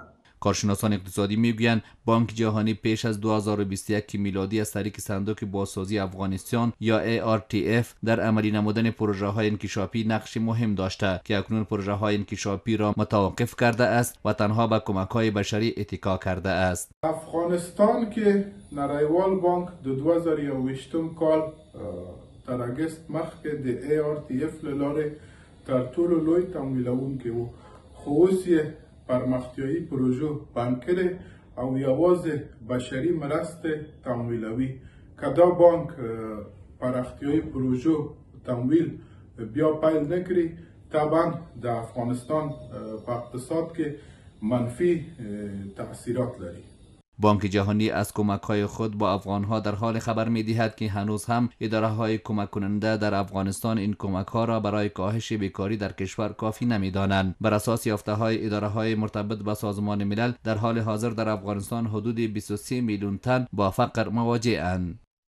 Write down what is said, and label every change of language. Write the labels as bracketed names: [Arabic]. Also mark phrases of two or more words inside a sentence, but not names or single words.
[Persian] کارشناسان اقتصادی میگویند بانک جهانی پیش از 2021 میلادی از طریق صندوق بازسازی افغانستان یا ARTF در عملی نمودن پروژه های انکشافی نقش مهم داشته که اکنون پروژه های انکشافی را متوقف کرده است و تنها به کمک های بشری اتکا کرده است. [Pashto] افغانستان که نړیوال بانک د 2021 کال تر اگست مخکې د ARTF له لارې تر ټولو لوی تمویلونکی و خو اوس یې پرمختیایي پروژو بند کړي او یوازې بشري مرستې تمویلوي. که دا بانک پرمختیایي پروژو تمویل بیا پیل نکړي طبعا د افغانستان په اقتصاد کې منفی تاثیرات لري. [Persian] بانک جهانی از کمک های خود با افغان ها در حال خبر می دهد که هنوز هم اداره های کمک کننده در افغانستان این کمک ها را برای کاهش بیکاری در کشور کافی نمی دانند. بر اساس یافته های اداره های مرتبط با سازمان ملل در حال حاضر در افغانستان حدود 23 میلیون تن با فقر مواجه اند.